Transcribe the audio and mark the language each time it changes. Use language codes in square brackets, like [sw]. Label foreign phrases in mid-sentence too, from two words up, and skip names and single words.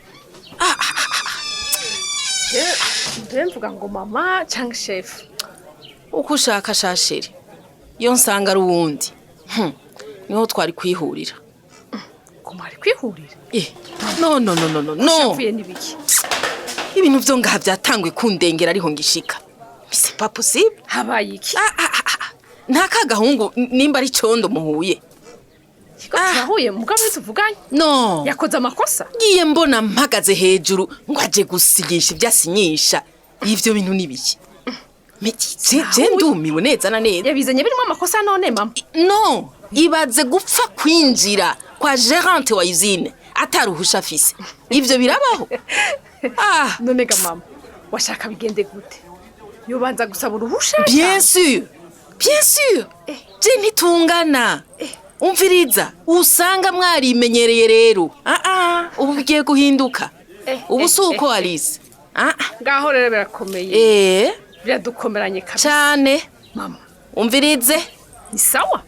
[rn] mvuga ngo mama cyangwa chef uko ushaka shasheri iyo nsanga ari uwundi niho twari kwihurira ko mwari kwihurira no shavuye nibiki ibintu byo ngaha byatangwe kundengera ariho ngishika [fr] c'est pas possible [rn] habaye iki nta kagahungu nimba ari condo muhuye turahuye mugabo tuvuganye no yakoze amakosa ngiye mbona mpagaze hejuru ngo aje gusigisha ibyasinyisha ivyo bintu nibiki je ndumiwe neza na neza yabizanye birimo amakosa none mama no ibaze gupfa kwinjira kwa gérante wa usine ataruhusha afise ivyo birabaho none ga mama washaka bigende gute yobanza gusaba uruhusha [fr] bien sûr [rn] je ntitungana umviriza usanga mwarimenyereye rero ubu bigiye guhinduka ubu suko Alice ngaho rero birakomeye biradukomeranye kabisa cyane mama umvirize ni sawa